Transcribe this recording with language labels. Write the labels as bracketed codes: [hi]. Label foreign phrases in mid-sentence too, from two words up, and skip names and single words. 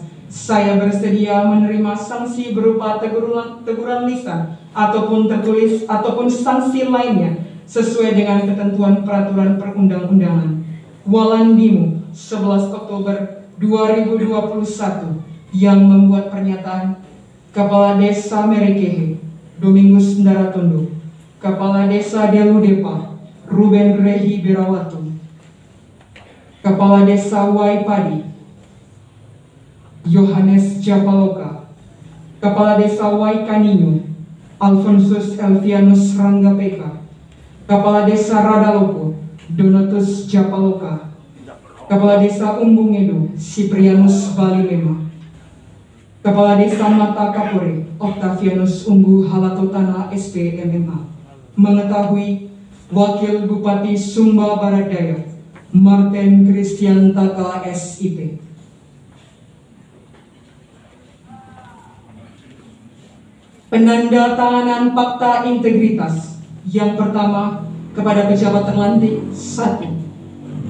[id] Saya bersedia menerima sanksi berupa teguran lisan ataupun tertulis ataupun sanksi lainnya sesuai dengan ketentuan peraturan perundang-undangan. Walandimu, 11 Oktober 2021. Yang membuat pernyataan: Kepala Desa Merekehe, Domingus Ndaratondo. Kepala Desa Deludepa, Ruben Rehi Berawatu. Kepala Desa Waipadi, Yohanes Japaloka. Kepala Desa Waikaninyo, Alfonsus Elvianus Ranggapega. Kepala Desa Radaloko, Donatus Japaloka. Kepala Desa Umbungedo, Siprianus Balimema. Kepala Desa Matakapore, Octavianus Umbu Halatotana, SPMMA. Mengetahui Wakil Bupati Sumba Barat Daya, Martin Christian Taka, SIP. Penandatanganan fakta integritas. Yang pertama, kepada pejabat terlantik. 1.